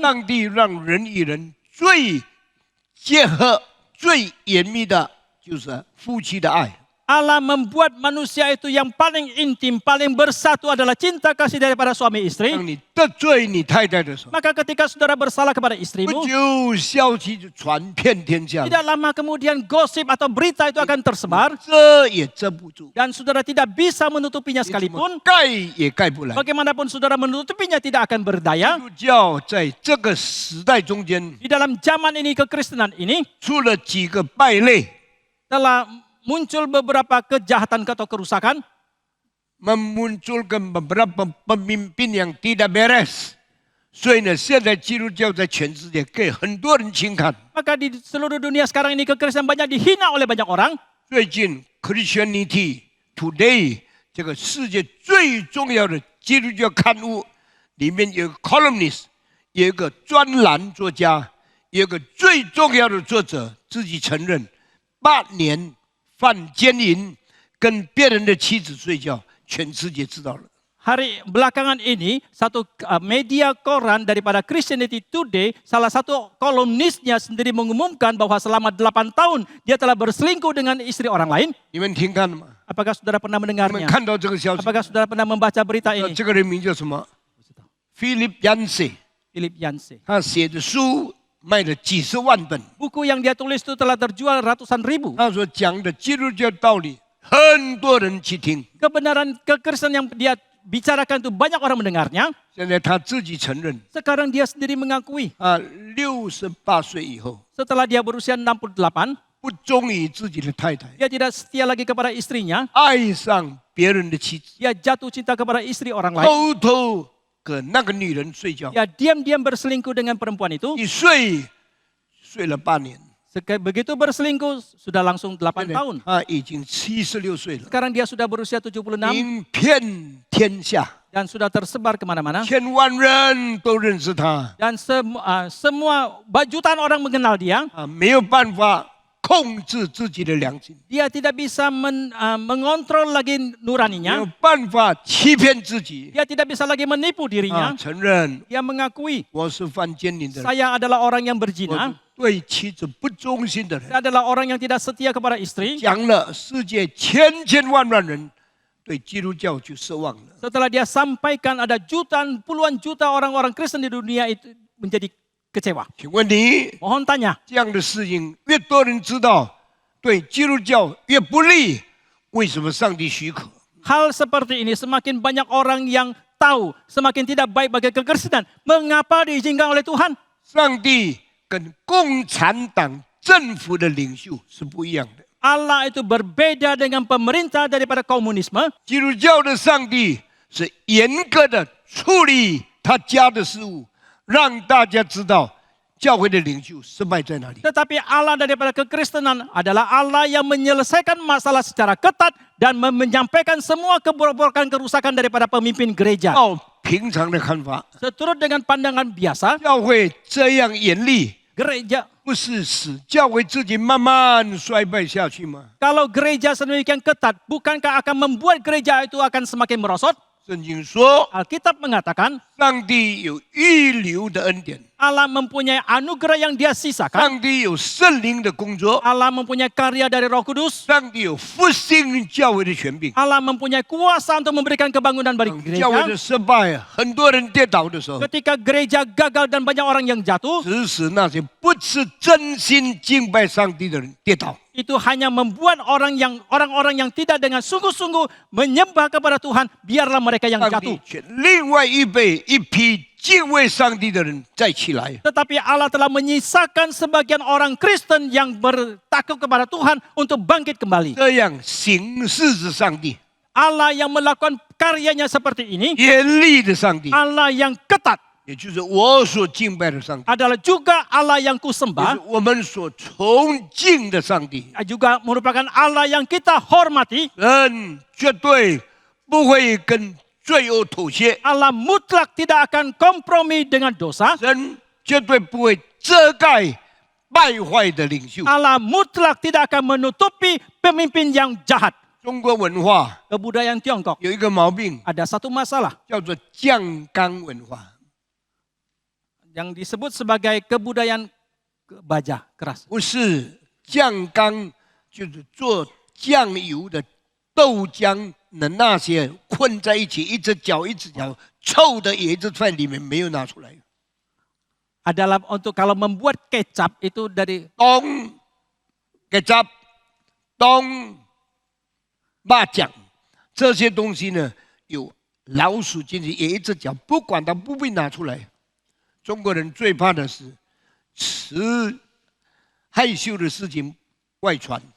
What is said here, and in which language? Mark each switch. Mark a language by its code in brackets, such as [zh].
[zh] 上帝让人与人最结合、最严密的，就是夫妻的爱。 [id] Allah membuat manusia itu yang paling intim, paling bersatu adalah cinta kasih daripada suami istri. [zh] 当你得罪你太太的时候， [id] Maka ketika saudara bersalah kepada [zh] 不 [id] istrimu, [zh] 久消息就传遍天下了， [id] tidak lama kemudian gosip atau berita itu akan tersebar. [zh] 遮也遮不住， [id] Dan saudara tidak bisa menutupinya [zh] 你怎么 [id] sekalipun. [zh] 盖也盖不来。 [id] Bagaimanapun saudara menutupinya tidak akan berdaya. [zh] 基督教在这个时代中间， [id] Di dalam zaman ini, kekristenan ini [zh] 出了几个败类， [id] telah muncul beberapa kejahatan atau kerusakan. memunculkan beberapa pemimpin yang tidak beres。 [zh] 所以呢，现在基督教在全世界给很多人轻看。 [id] Maka di seluruh dunia sekarang ini kekristenan banyak dihina oleh banyak orang. [zh] 最近 Christianity Today 这个世界最重要的基督教刊物里面有个 columnist， 有一个专栏作家，有一个最重要的作者自己承认8年犯奸淫，跟别人的妻子睡觉，全世界知道了。 [id] Hari belakangan ini, satu media koran daripada Christianity Today, salah satu kolumnisnya sendiri mengumumkan bahwa selama 8 tahun dia telah berselingkuh dengan istri orang lain. [zh] 你们听看了吗？ [id] Apakah saudara pernah [zh] 你们 [id] mendengarnya? [zh] 看到这个消息？ [id] Apakah saudara pernah membaca berita ini? [zh] 这个人名叫什么 ？Philip Yancey， [id] Philip Yancey. [zh] 他写的书卖了几十万本。 [id] Buku yang dia tulis itu telah terjual ratusan ribu. [zh] 他所讲的基督教道理，很多人去听。 [id] Kebenaran kekristenan yang dia bicarakan itu banyak orang mendengarnya. [zh] 现在他自己承认， [id] Sekarang dia sendiri mengakui [zh] 68岁以后 [id] setelah dia berusia 68, [zh] 不忠于自己的太太， [id] dia tidak setia lagi kepada istrinya. [zh] 爱上别人的妻子， [id] Dia jatuh cinta kepada istri orang lain. [zh] 偷偷跟那个女人睡觉， [id] Dia diam-diam berselingkuh dengan perempuan itu. [zh] 一睡了8年， [id] Begitu berselingkuh, sudah langsung 8 tahun. [zh] 他已经76岁了， [id] Sekarang dia sudah berusia 76 [zh] 名遍天下， [id] dan sudah tersebar kemana-mana. [zh] 千万人都认识他， [id] Dan semua jutaan orang mengenal dia. [zh] 没有办法控制自己的良心， [id] Dia tidak bisa mengontrol lagi [zh] 没有 [id] nuraninya. [zh] 办法欺骗自己， [id] Dia tidak bisa lagi menipu dirinya. [zh] 承认 [id] Dia mengakui, [zh] 我是犯奸淫的人， [id] saya adalah orang yang [zh] 我 [id] berzina. [zh] 是对妻子不忠心的人。 [id] Saya adalah orang yang tidak setia kepada istri. [zh] 讲了，世界千万人对基督教就失望了。 [id] Setelah dia sampaikan, ada jutaan, puluhan juta orang-orang Kristen di dunia itu menjadi kecewa. [zh] 请问你 [id] Mohon tanya, [zh] 这样的事情越多人知道，对基督教越不利，为什么上帝许可？ [id] hal seperti ini semakin banyak orang yang tahu, semakin tidak baik bagi kekristenan. Mengapa diizinkan oleh Tuhan? [zh] 上帝跟共产党政府的领袖是不一样的。 [id] Allah itu berbeda dengan pemerintah daripada komunisme. [zh] 基督教的上帝是严格的处理他家的事务，让大家知道教会的领袖失败在哪里。 [id] Tetapi Allah daripada kekristenan adalah Allah yang menyelesaikan masalah secara ketat dan menyampaikan semua kebobrokan kerusakan daripada pemimpin gereja. [zh] 照平常的看法， [id] Seturut dengan pandangan biasa, [zh] 教会这样严厉， [id] gereja [zh] 不是使教会自己慢慢衰败下去吗？ [id] kalau gereja sedemikian ketat, bukankah akan membuat gereja itu akan semakin merosot? [zh] 圣经说， [id] Alkitab mengatakan [zh] 上帝有预留的恩典， [id] Allah mempunyai anugerah yang dia sisakan. [zh] 上帝有圣灵的工作， [id] Allah mempunyai karya dari Roh Kudus. [zh] 上帝有复兴教会的权柄。 [id] Allah mempunyai kuasa untuk memberikan kebangunan bagi [zh] 教会 [id] gereja. [zh] 的失败，很多人跌倒的时候， [id] Ketika gereja gagal dan banyak orang yang jatuh, [zh] 指使那些不是真心敬拜上帝的人跌倒。 [id] itu hanya membuat orang-orang yang tidak dengan sungguh-sungguh menyembah kepada Tuhan, biarlah mereka yang [zh] 上 [id] jatuh. [zh] 帝却另外预备一批敬畏上帝的人再起来。 [id] Tetapi Allah telah menyisakan sebagian orang Kristen yang bertakut kepada Tuhan untuk bangkit kembali. [zh] 这样行事的上帝， [id] Allah yang melakukan karyanya seperti ini, [zh] 严厉的上帝， [id] Allah yang ketat, [zh] 也就是我所敬拜的上帝， [id] adalah juga Allah yang [zh] 也 [id] kusembah, [zh] 是我们所崇敬的上帝。 [id] juga merupakan Allah yang kita hormati. [zh] 人绝对不会跟罪恶妥协， [id] Allah mutlak tidak akan kompromi dengan dosa. [zh] 人绝对不会遮盖败坏的领袖。 [id] Allah mutlak tidak akan menutupi pemimpin yang jahat. [zh] 中国文化 [id] Kebudayaan Tiongkok [zh] 有一个毛病， [id] ada satu masalah [zh] 叫做酱缸文化。 [id] yang disebut sebagai kebudayaan baja keras. [zh] 不是酱缸，就是做酱油的豆浆的那些混在一起，一只搅一只搅，臭的也一直在里面没有拿出来。 [id] Adalah untuk kalau membuat kecap itu dari [zh] 冬kecap、冬辣酱这些东西呢，有老鼠进去也一直搅，不管它不被拿出来。中国人最怕的是吃害羞的事情外传。